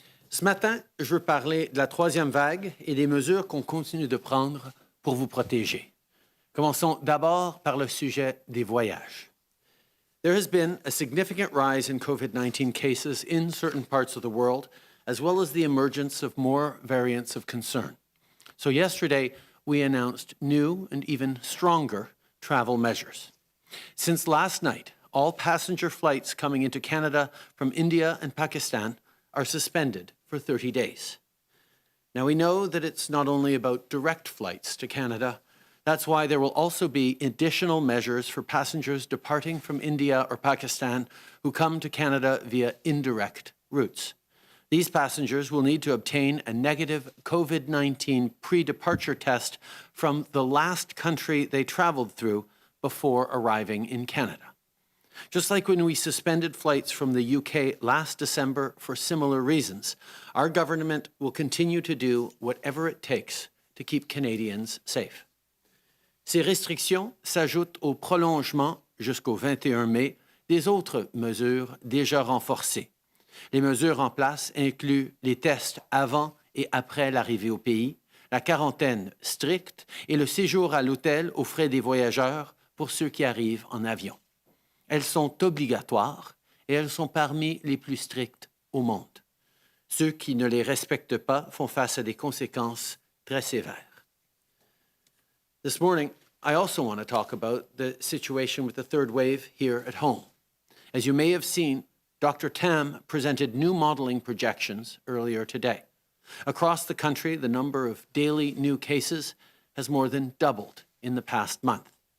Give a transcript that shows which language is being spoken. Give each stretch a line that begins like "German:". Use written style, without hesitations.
French: Ce matin, je veux parler de la troisième vague et des mesures qu'on continue de prendre pour vous protéger. Commençons d'abord par le sujet des voyages.
English: There has been a significant rise in COVID-19 cases in certain parts of the world, as well as the emergence of more variants of concern. So yesterday, we announced new and even stronger travel measures. Since last night, all passenger flights coming into Canada from India and Pakistan are suspended for 30 days. Now, we know that it's not only about direct flights to Canada. That's why there will also be additional measures for passengers departing from India or Pakistan who come to Canada via indirect routes. These passengers will need to obtain a negative COVID-19 pre-departure test from the last country they traveled through before arriving in Canada. Just like when we suspended flights from the UK last December for similar reasons, our government will continue to do whatever it takes to keep Canadians safe.
French: Ces restrictions s'ajoutent au prolongement jusqu'au 21 mai des autres mesures déjà renforcées. Les mesures en place incluent les tests avant et après l'arrivée au pays, la quarantaine stricte et le séjour à l'hôtel aux frais des voyageurs pour ceux qui arrivent en avion. Elles sont obligatoires et elles sont parmi les plus strictes au monde. Ceux qui ne les respectent pas font face à des conséquences très sévères.
English: This morning, I also want to talk about the situation with the third wave here at home. As you may have seen, Dr. Tam presented new modeling projections earlier today. Across the country, the number of daily new cases has more than doubled in the past month.